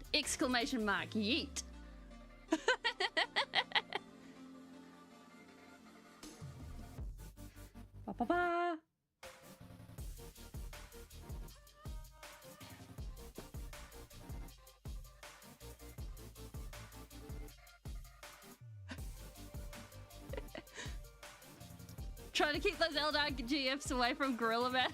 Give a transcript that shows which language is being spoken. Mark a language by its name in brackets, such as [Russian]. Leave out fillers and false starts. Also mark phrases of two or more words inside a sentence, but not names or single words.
[English] Exclamation mark, yeet! Ba ba ba! Trying to keep those Eldar GFs away from Gorilla Man.